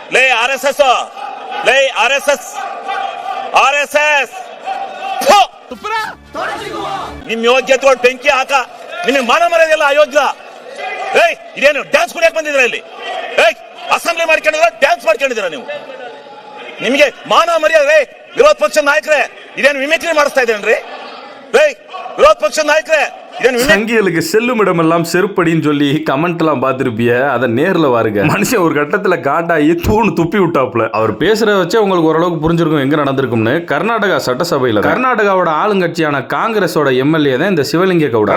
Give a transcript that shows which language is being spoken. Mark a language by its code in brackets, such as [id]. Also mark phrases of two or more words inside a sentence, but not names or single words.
[kn] ಲೇ RSS ಲೇ RSS ನಿಮ್ ಯೋಗ್ಯತೆ ಬೆಂಕಿ ಹಾಕ. ನಿಮಗೆ ಮಾನ ಮರ್ಯಾದೆಲ್ಲ ಅಯೋಗ್ಯ. ಇದೇನು ಡ್ಯಾನ್ಸ್ ಕುಡಿಯಕ್ ಬಂದಿದ್ರ ಇಲ್ಲಿ? ಅಸೆಂಬ್ಲಿ ಮಾಡ್ಕೊಂಡಿದ್ರ, ಡ್ಯಾನ್ಸ್ ಮಾಡ್ಕೊಂಡಿದ್ರ ನೀವು? ನಿಮಗೆ ಮಾನ ಮರ್ಯಾದೆ? ವಿರೋಧ ಪಕ್ಷದ ನಾಯಕರೇ, ಇದೇನು ಮಿಮಿಕ್ರಿ ಮಾಡಿಸ್ತಾ ಇದೇನ್ರಿ? ವಿರೋಧ ಪಕ್ಷದ ನಾಯಕರೇ, [ta] சங்கிகளுக்கு செல்லும் இடமெல்லாம் செருப்படின்னு சொல்லி கமெண்ட் எல்லாம் பார்த்திருப்பிய. அதை நேர்ல பாருங்க. மனுஷன் ஒரு கட்டத்துல காட்டாயி தூணு துப்பி விட்டாப்புல. அவர் பேசுறத வச்சே உங்களுக்கு ஓரளவுக்கு புரிஞ்சிருக்கும் எங்க நடந்திருக்கும்னு. கர்நாடகா சட்டசபையில கர்நாடகாவோட ஆளுங்கட்சியான காங்கிரஸோட எம்எல்ஏ தான் இந்த சிவலிங்க கவுடா.